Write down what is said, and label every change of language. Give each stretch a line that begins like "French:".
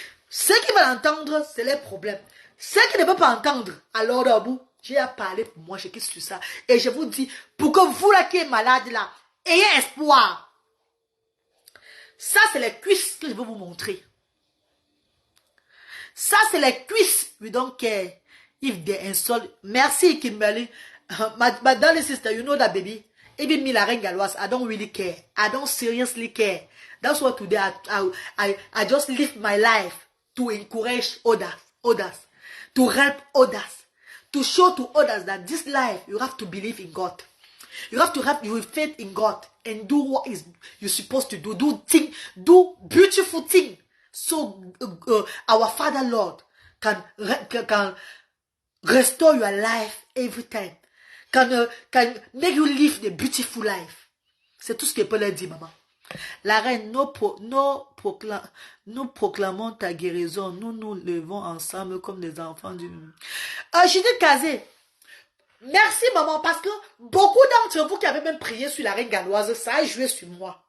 French: Ceux qui veulent entendre, c'est leur problème. Ceux qui ne veulent pas entendre, alors d'abord, j'ai à parler pour moi, je quitte sur ça. Et je vous dis, pour que vous là qui êtes malade là, ayez espoir. Ça, c'est les cuisses que je vais vous montrer. Ça, c'est les cuisses.
English: We don't care if they insult.
French: Merci, Kimberly.
English: My darling sister, you know that baby. Even me, la reine galloise, I don't really care. I don't seriously care. That's what today I just live my life to encourage others, to help others, to show to others that this life, you have to believe in God. You have to have your faith in God and do what is you're supposed to do. Do beautiful thing. So our Father Lord can restore your life every time. Can make you live the beautiful life.
French: C'est tout ce que peut leur dire, maman. La reine, nous proclamons ta guérison. Nous nous levons ensemble comme des enfants du... Judith Kazé, merci maman, parce que beaucoup d'entre vous qui avez même prié sur la reine galloise, ça a joué sur moi.